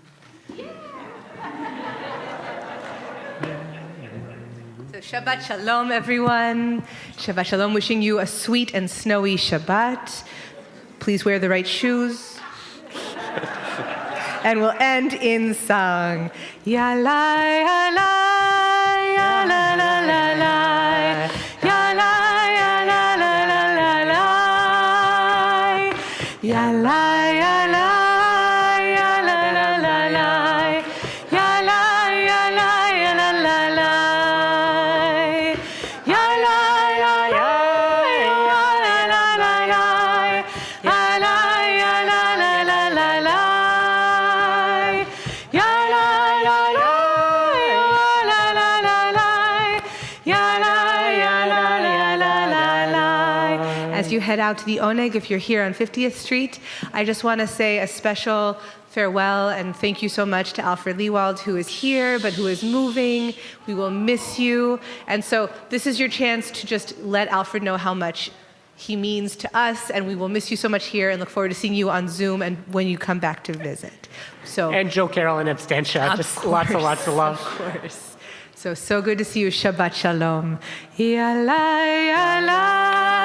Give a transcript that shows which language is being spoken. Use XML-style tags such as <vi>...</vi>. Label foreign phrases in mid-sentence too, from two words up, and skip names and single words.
<en>So</en> <he>שבת שלום,</he> <en>everyone.</en> <he>שבת שלום,</he> <en>wishing you a sweet and snowy Shabbat. Please wear the right shoes. And we'll end in song. Ya la ya la ya la la la la ya la ya la la la la la ya la ya la ya la la la la ya la ya la ya la la la ya la ya ya ya la la la ya la ya la la la la la ya la ya ya la la la la ya la ya la la la la. As you head out to the Oneg, if you're here on 50th Street, I just want to say a special farewell and thank you so much to Alfred Leewald, who is here but who is moving. We will miss you. And so this is your chance to just let Alfred know how much he means to us, and we will miss you so much here and look forward to seeing you on Zoom and when you come back to visit. And Joe Carroll and Abstentia, just lots and lots of love. Of course. So good to see you.</en> <he>שבת שלום. Ya la, ya la.</he>